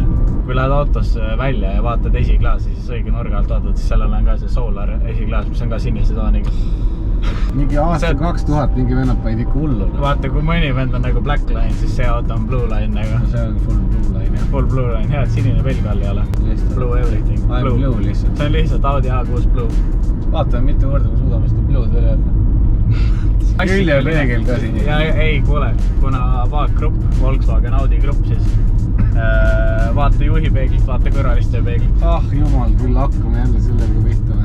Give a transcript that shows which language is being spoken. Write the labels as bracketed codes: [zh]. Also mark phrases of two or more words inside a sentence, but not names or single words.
[et] Kui lähed autos välja ja vaatad esiklaasi, siis õige nurga alt vaatad, siis sellel on ka see Solar esiklaas, mis on ka sinise tooniga. Mingi aasta 2000 mingi vennad panid ikka hullu. Vaata, kui mõni vend on nagu Black Line, siis see auto on Blue Line nagu. See on full Blue Line, jah. Full Blue Line, head sinine pelg all ei ole. [en] Blue everything. I'm Blue [et] lihtsalt. See on lihtsalt Audi A6 Blue. Vaatame, mitu korda me suudame seda Blue'd veel öelda. Külje peegel ka siin. Ja ei, kuule, kuna Vaag-grupp, Volkswagen Audi grupp, siis vaata juhi peeglilt, vaata kõrvaliste peeglilt. Jumal, küll hakkame jälle sellega pihta.